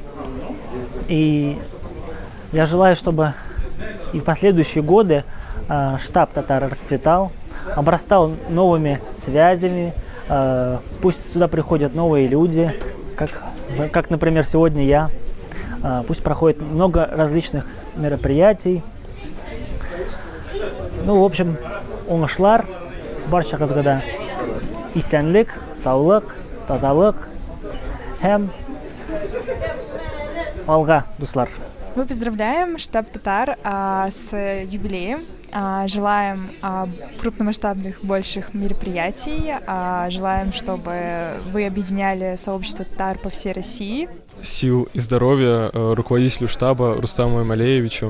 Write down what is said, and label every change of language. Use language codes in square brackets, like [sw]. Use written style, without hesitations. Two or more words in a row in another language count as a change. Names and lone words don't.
[ru] И я желаю, чтобы и в последующие годы штаб татар расцветал, обрастал новыми связями. Пусть сюда приходят новые люди, как, например, сегодня я. Пусть проходит много различных мероприятий. Ну, в общем, [tt] оңышлар, баршаңызға исәнлек, саулык, тазалык һәм алга, дуслар. [ru] Мы поздравляем штаб татар с юбилеем. Желаем крупномасштабных больших мероприятий. Желаем, чтобы вы объединяли сообщество татар по всей России. Сил и здоровья руководителю штаба Рустаму Эмалеевичу.